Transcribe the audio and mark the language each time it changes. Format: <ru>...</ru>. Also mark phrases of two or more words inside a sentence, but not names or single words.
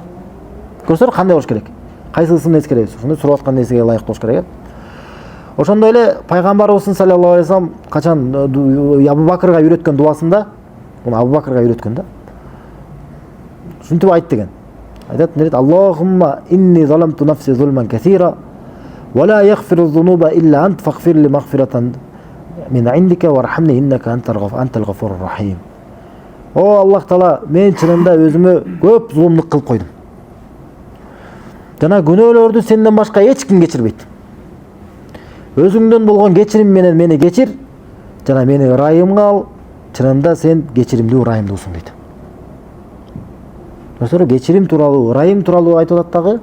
<ky>Көрсөңөр кандай болуш керек? Кайсы ысымды эскеребиз? Ошондой сурап аткан нерсеге ылайык болуш керек. Ошондой эле пайгамбарыбыздын</ky> <ar>صلى الله عليه وسلم</ar> <ky>качан Абу Бакырга үйрөткөн дуасында, муну Абу Бакырга үйрөткөн да. Ушинтип айт деген. Айтат, нерет:</ky> <ar>"اللهم إني ظلمت نفسي ظلما كثيرا ولا يغفر الذنوب إلا أنت فاغفر لي مغفرة من عندك وارحمني إنك أنت الغفور الرحيم".</ar> <ky>О Аллах Таала, мен чынында өзүмө көп зулумдук кылып койдум. Жана күнөөлөрдү сенден башка эч ким кечирбейт. Өзүңдөн болгон кечирим менен мени кечир, жана мени ырайымга ал. Чынында сен кечиримдүү, ырайымдуусуң дейт. Көрсөңөр, кечирим тууралуу, ырайым тууралуу айтып атат дагы.</ky>